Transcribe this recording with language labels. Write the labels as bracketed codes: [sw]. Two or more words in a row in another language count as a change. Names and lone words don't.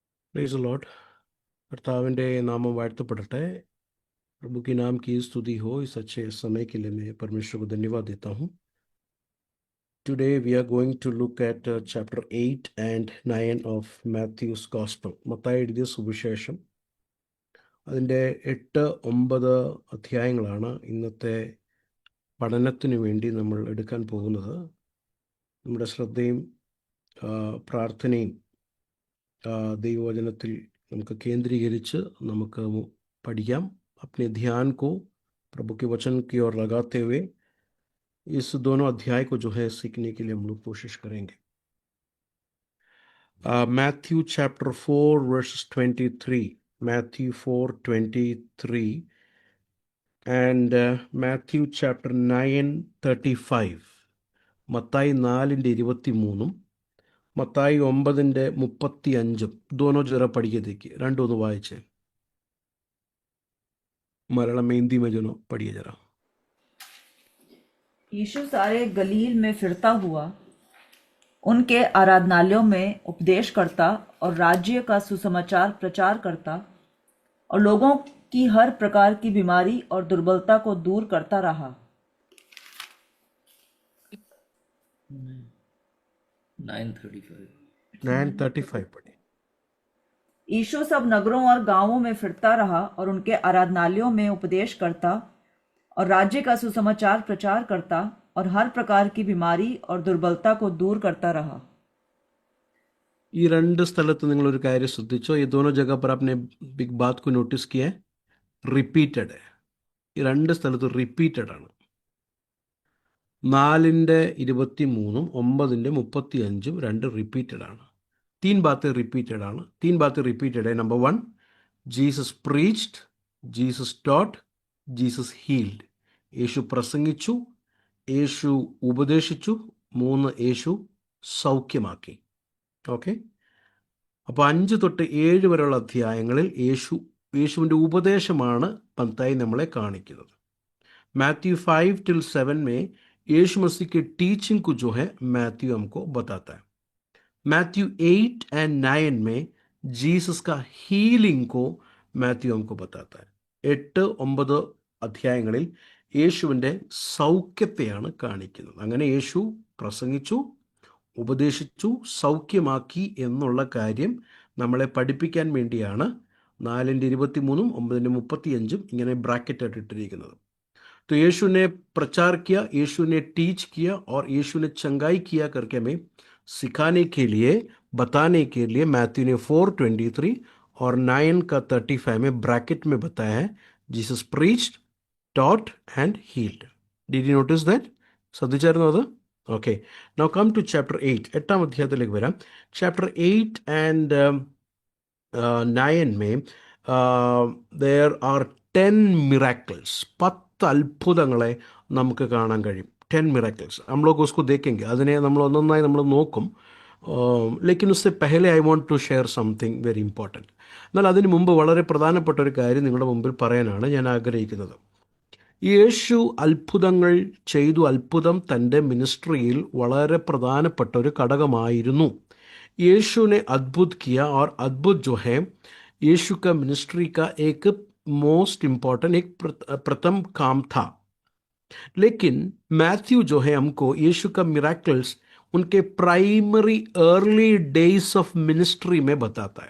[en] praise the Lord. [ml] കർത്താവിൻ്റെ നാമം വാഴ്ത്തപ്പെടട്ടെ। [hi] प्रभु की नाम की स्तुति हो। इस अच्छे समय के लिए मैं परमेश्वर को धन्यवाद देता हूँ। [en] Today we are going to look at chapter 8 and 9 of Matthew's Gospel. [ml] മത്തായി എഴുതിയ സുവിശേഷം അതിൻ്റെ 8-9 അധ്യായങ്ങളാണ് ഇന്നത്തെ പഠനത്തിനു വേണ്ടി നമ്മൾ എടുക്കാൻ പോകുന്നത്. നമ്മുടെ ശ്രദ്ധയും പ്രാർത്ഥനയും ദൈവവചനത്തിൽ നമുക്ക് കേന്ദ്രീകരിച്ച് നമുക്ക് പഠിക്കാം. [hi] अपने ध्यान को प्रभु के वचन की ओर लगाते हुए इस दोनों अध्याय को जो है सीखने के लिए हम लोग कोशिश करेंगे. [en] Matthew chapter 4 verses 23, Matthew 4:23 and Matthew chapter 9:35. [hi] മത്തായി 4:23 മത്തായി 9:35 दोनों जरा पढ़िए देखिए. [ml] രണ്ടൊന്ന് വായിച്ചേ. [hi] मलयालम में हिंदी में जो ना पढ़िए जरा. यीशु सारे गलील में फिरता हुआ उनके आराधनालयों में उपदेश करता और राज्य का सुसमाचार प्रचार करता और लोगों की हर प्रकार की बीमारी और दुर्बलता को दूर करता रहा. 9:35 पढ़िए. यीशु सब नगरों और गांवों में फिरता रहा और उनके आराधनालयों में उपदेश करता और राज्य का सुसमाचार प्रचार करता और हर प्रकार की बीमारी और दुर्बलता को दूर करता रहा. [ml] ഈ രണ്ട് സ്ഥലത്ത് നിങ്ങളൊരു കാര്യം ശ്രദ്ധിച്ചോ. [hi] ഈ दोनों जगह पर आपने बिग बात को नोटिस किया है. [ml] റിപ്പീറ്റഡ്. ഈ രണ്ട് സ്ഥലത്ത് റിപ്പീറ്റഡ് ആണ്. 4:23 9:35 രണ്ട് റിപ്പീറ്റഡ് ആണ്. [hi] 3 बातें रिपीटेड ആണ്. 3 बातें रिपीटेड है. नंबर 1, [en] ജീസസ് preached, ജീസസ് taught, ജീസസ് healed. [ml] യേശു പ്രസംഗിച്ചു, യേശു ഉപദേശിച്ചു, 3 യേശു സൗഖ്യമാക്കി. ഓക്കെ. അപ്പോൾ 5 തൊട്ട് 7 വരെയുള്ള അധ്യായങ്ങളിൽ യേശുവിൻ്റെ ഉപദേശമാണ് മത്തായി നമ്മളെ കാണിക്കുന്നത്. [hi] मैथ्यू 5-7 में यीशु मसीह के टीचिंग को जो है मैथ्यू हमको बताता है. मैथ्यू 8 and 9 में जीसस का ഹീലിംഗ് को മാത്യു നമുക്ക് बताता है. [ml] 8-9 അധ്യായങ്ങളിൽ യേശുവിൻ്റെ സൗഖ്യത്തെയാണ് കാണിക്കുന്നത്. അങ്ങനെ യേശു പ്രസംഗിച്ചു, ഉപദേശിച്ചു, സൗഖ്യമാക്കി എന്നുള്ള കാര്യം നമ്മളെ പഠിപ്പിക്കാൻ വേണ്ടിയാണ് 4:23 9:35 ഇങ്ങനെ ബ്രാക്കറ്റ് ഇട്ടിരിക്കുന്നത്. [hi] तो यीशु ने प्रचार किया, यीशु ने टीच किया और यीशु ने चंगाई किया करके हमें सिखाने के लिए, बताने के लिए मैथ्यू ने 4:23 और 9:35 में ब्रैकेट में बताया है. [en] जीसस preached, taught and healed. Did you notice that? [ml] ശ്രദ്ധിച്ചായിരുന്നോ അത്? ഓക്കെ. [en] Now come to chapter 8. [ml] 8ാം അധ്യായത്തിലേക്ക് വരാം. [en] chapter 8 and 9 में there are 10 miracles. [ml] 10 അത്ഭുതങ്ങളെ നമുക്ക് കാണാൻ കഴിയും. 10 miracles. [hi] हम लोग उसको देखेंगे. [ml] അതിനെ നമ്മൾ ഒന്നൊന്നായി നമ്മൾ നോക്കും. [hi] लेकिन उससे पहले [en] I want to share something very important. [ml] എന്നാൽ അതിന് മുമ്പ് വളരെ പ്രധാനപ്പെട്ട ഒരു കാര്യം നിങ്ങളുടെ മുമ്പിൽ പറയാനാണ് ഞാൻ ആഗ്രഹിക്കുന്നത്. യേശു അത്ഭുതങ്ങൾ ചെയ്തു. അത്ഭുതം തൻ്റെ മിനിസ്ട്രിയിൽ വളരെ പ്രധാനപ്പെട്ട ഒരു ഘടകമായിരുന്നു. [hi] यीशु ने अद्भुत किया और अद्भुत जो है यीशु का मिनिस्ट्री का एक [en] most important [hi] एक प्रथम काम था. लेकिन मैथ्यू जो है हमको यीशु का मिराकल्स उनके [en] primary early days of ministry [hi] में बताता है.